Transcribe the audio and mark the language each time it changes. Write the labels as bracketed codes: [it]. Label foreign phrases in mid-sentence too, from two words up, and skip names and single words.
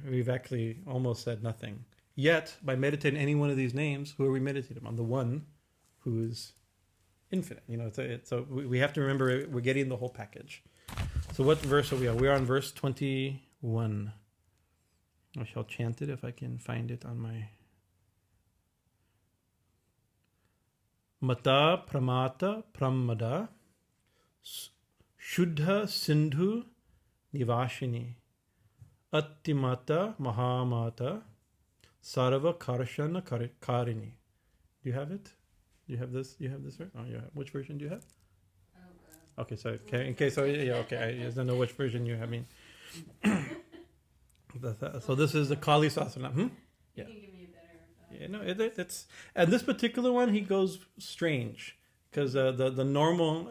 [en] We've actually almost said nothing. Yet, by meditating any one of these names, who are we meditating on? The one who is infinite. So we have to remember we're getting the whole package. So what verse are we on? We're on verse 21. I shall chant it if I can find it on my... [sa] Mattā, pramattā, pramadā, sudhā-sindhu-nivāsinī, ati-mattā, mahā-mattā, sarvākarṣṇa-kāriṇī. [en] Do you have it? Do you have this? You have this verse? Oh, yeah. Which version do you have? Okay, so in case, okay. I just don't know which version you have. I mean, so this is the Kālī Sahasranāma. Yeah. It's and this particular one he goes strange because the normal.